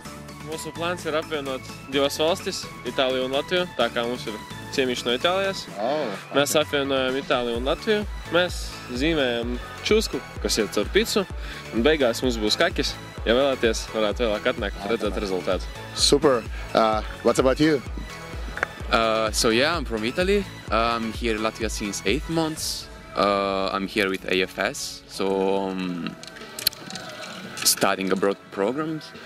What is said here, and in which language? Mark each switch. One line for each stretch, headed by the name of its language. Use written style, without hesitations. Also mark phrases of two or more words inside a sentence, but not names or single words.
Latvian: Mūsu plāns ir apvienot 2 valstis, Itāliju un Latviju, tā kā mums ir ciemiņš no Itālijas. Mēs apvienojam Itāliju un Latviju. Mēs zīmējam čusku, kas iet caur picu, un beigās mums būs kakis. Ja vēlaties, varētu vēlāk atnākt, redzēt rezultātu.
English: Super. What's about you? So yeah, I'm from Italy. I'm here in Latvia since 8 months. I'm here with AFS, so studying abroad programs.